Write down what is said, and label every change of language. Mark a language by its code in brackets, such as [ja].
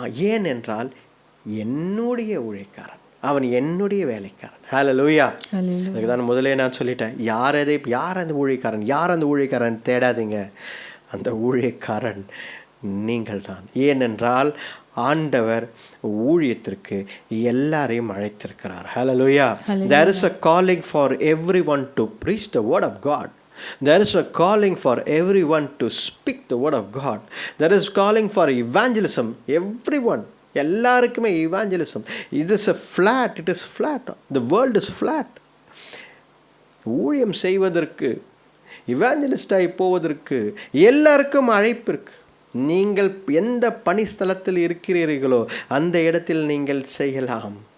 [ta] ஏனென்றால் என்னுடைய ஊழியக்காரன், அவன் என்னுடைய வேலைக்காரன். ஹல்லேலூயா. அதுக்கு தான் முதலே நான் சொல்லிட்டேன், யார் அந்த ஊழியக்காரன் தேடாதீங்க, அந்த ஊழியக்காரன் நீங்கள் தான். ஏனென்றால் ஆண்டவர் ஊழியத்திற்கு எல்லாரையும் அழைத்திருக்கிறார். ஹல்லேலூயா. [en] There is a calling for everyone to preach the word of God. There is a calling for everyone to speak the word of God. There is calling for evangelism. Everyone, [ta] எல்லாருக்குமே [en] evangelism. It is flat. The world is flat. [ta] ஊழியம் செய்வதற்கு, இவாஞ்சலிஸ்டாய் போவதற்கு எல்லாருக்கும் அழைப்பு இருக்கு. நீங்கள் எந்த பணிஸ்தலத்தில் இருக்கிறீர்களோ அந்த இடத்தில் நீங்கள் செய்யலாம்.